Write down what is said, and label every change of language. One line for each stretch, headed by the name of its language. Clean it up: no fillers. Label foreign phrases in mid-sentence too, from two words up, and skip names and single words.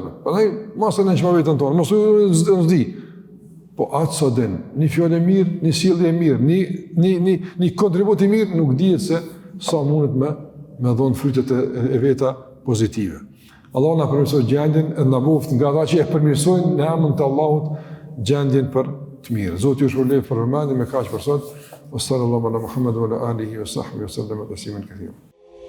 Albanian: Prandaj mos e nënçmo vetën tonë, mos u zdi. Po atë sa din, një fjalë e mirë, një sjellje e mirë, një kontribut i mirë nuk dihet se sa mundet me dhënë frytet e veta pozitive. Allah na përmirësoj gjendjen e na boft nga ata që e përmirësojnë në emrin të Allahut gjendjen për të mirë. Zoti ju shpëlbej për vëmendje me kaq për sot.
Arabic: صلى الله على محمد وعلى آله وصحبه وسلم تسليما كثيرا.